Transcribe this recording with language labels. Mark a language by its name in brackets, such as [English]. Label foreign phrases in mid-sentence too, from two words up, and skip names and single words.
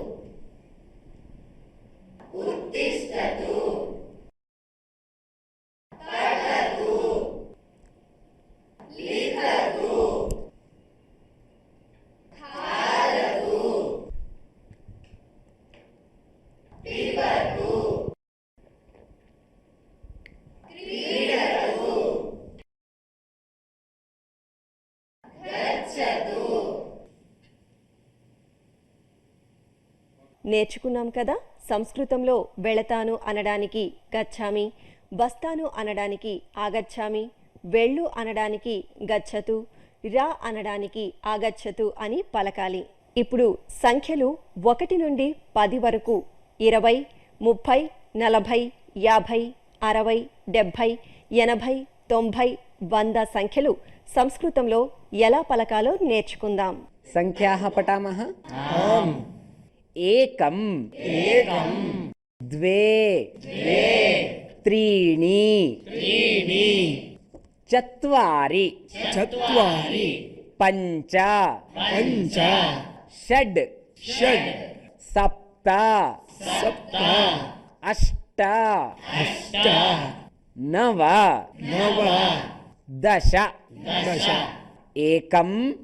[Sanskrit] उत्तिष्ठतु पठतु लिखतु खादतु पिबतु क्रीडतु गच्छतु [Telugu] నేర్చుకున్నాం కదా. సంస్కృతంలో వెళతాను అనడానికి గచ్చామి, బస్తాను అనడానికి ఆగచ్చామి, వెళ్ళు అనడానికి గచ్చతు, రా అనడానికి ఆగచ్చతు అని పలకాలి. ఇప్పుడు సంఖ్యలు 1 నుండి 10 వరకు 20, 30, 40, 50, 60, 70, 80, 90, 100 సంఖ్యలు సంస్కృతంలో ఎలా పలకాలో నేర్చుకుందాం. [Sanskrit] सङ्ख्याः पठामः. एकं एकं द्वे द्वे त्रीणि त्रीणि चत्वारि चत्वारि पञ्च पञ्च षड् षड् सप्त सप्त अष्ट अष्ट नव नव दश दश एकं